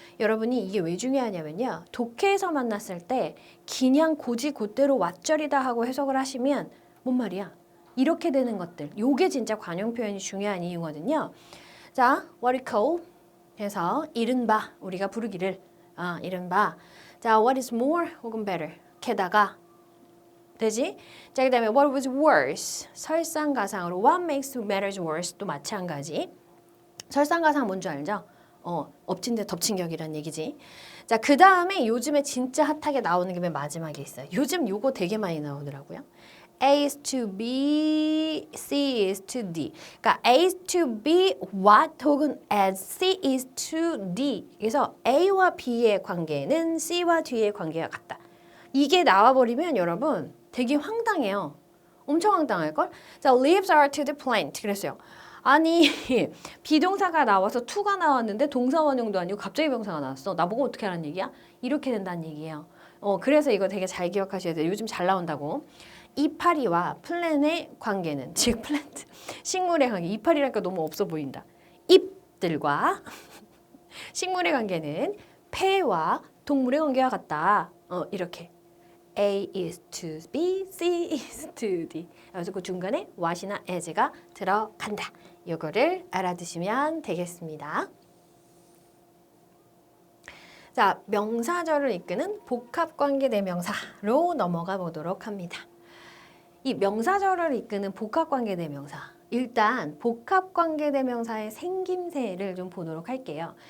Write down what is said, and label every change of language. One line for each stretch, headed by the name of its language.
Korean: 여러분이 이게 왜 중요하냐면요. 독해에서 만났을 때 그냥 곧이곧대로 왓절이다 하고 해석을 하시면 뭔 말이야? 이렇게 되는 것들. 요게 진짜 관용 표현이 중요한 이유거든요. 자,
English: what we call
Korean: 해서 이른바 우리가 부르기를 이른바 자,
English: what is more
Korean: 혹은 better. 게다가 되지? 자, 그 다음에
English: what was worse.
Korean: 설상가상으로
English: what makes matters worse
Korean: 또 마찬가지. 설상가상 뭔지 알죠? 엎친 데 덮친 격이란 얘기지. 자, 그 다음에 요즘에 진짜 핫하게 나오는 게 맨 마지막에 있어요. 요즘 요거 되게 많이 나오더라고요.
English: A is to B, C is to D. 그러니까 A is to B, what 혹은 as, C is to D.
Korean: 그래서 A와 B의 관계는 C와 D의 관계가 같다. 이게 나와버리면 여러분 되게 황당해요. 엄청 황당할걸?
English: 자, leaves are to the plant.
Korean: 그랬어요. 아니 비동사가 나와서 to가 나왔는데 동사 원형도 아니고 갑자기 명사가 나왔어. 나보고 어떻게 하라는 얘기야? 이렇게 된다는 얘기예요. 그래서 이거 되게 잘 기억하셔야 돼요. 요즘 잘 나온다고. 이파리와 플랜의 관계는 즉 플랜트 식물의 관계 이파리라니까 너무 없어 보인다. 잎들과 식물의 관계는 폐와 동물의 관계와 같다.
English: 이렇게 A is to B, C is to D.
Korean: 그래서 그 중간에 what이나 as가 들어간다. 이거를 알아두시면 되겠습니다. 자, 명사절을 이끄는 복합관계대명사로 넘어가 보도록 합니다. 이 명사절을 이끄는 복합관계대명사. 일단 복합관계대명사의 생김새를 좀 보도록 할게요.